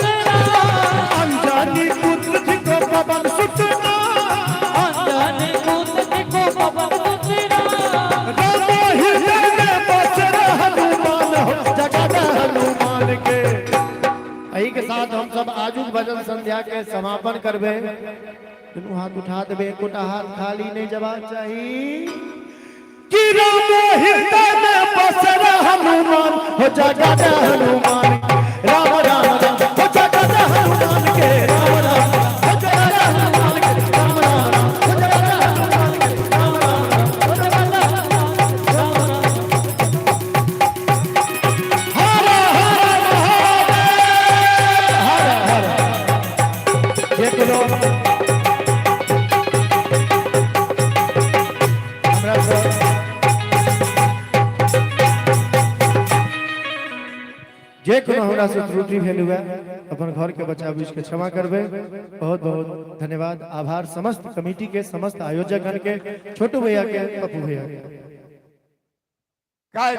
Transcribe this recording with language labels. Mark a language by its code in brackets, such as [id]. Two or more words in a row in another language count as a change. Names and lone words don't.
[mai] अंजनी पुत्र थिको पवन सुत अंजनी पुत्र थिको पवन सुत राम हृदय में बसर हनुमान हो जगत हनुमान के। यही के साथ हम सब आजुक भजन संध्या के समापन करबे। दुनू हाथ उठा देबे, एकोटा हाथ खाली नहीं जबाक चाहिए। कि राम हृदय में बसर हनुमान हो जगत हनुमान राम राम राम हो जगत हनुमान के राम राम हो जगत हनुमान के राम राम हो जगत हनुमान के राम राम हो जगत हर हर महादेव हर हर। ये बोलो हमरा सब जे कोनो हमरा से त्रुटि भेल हुए अपन घर के बच्चा बुझ के क्षमा करबे। बहुत बहुत धन्यवाद, आभार समस्त कमेटी के, समस्त आयोजक गण के, छोटू भैया के, पप्पू भैया के।